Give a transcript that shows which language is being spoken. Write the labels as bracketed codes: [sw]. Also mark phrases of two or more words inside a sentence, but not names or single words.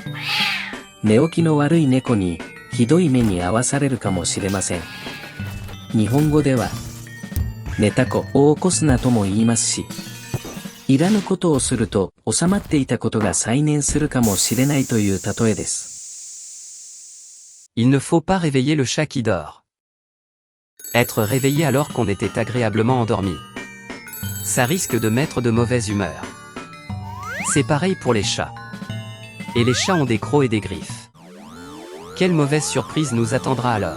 [ja] 寝起きの悪い猫に、ひどい目に遭わされるかもしれません。日本語では、寝た子を起こすなとも言いますし、いらぬことをすると収まっていたことが再燃するかもしれないという例えです。 [fr] Il ne faut pas réveiller le chat qui dort. Être réveillé alors qu'on était agréablement endormi. Ça risque de mettre de mauvaise humeur. C'est pareil pour les chats. Et les chats ont des crocs et des griffes. Quelle mauvaise surprise nous attendra alors?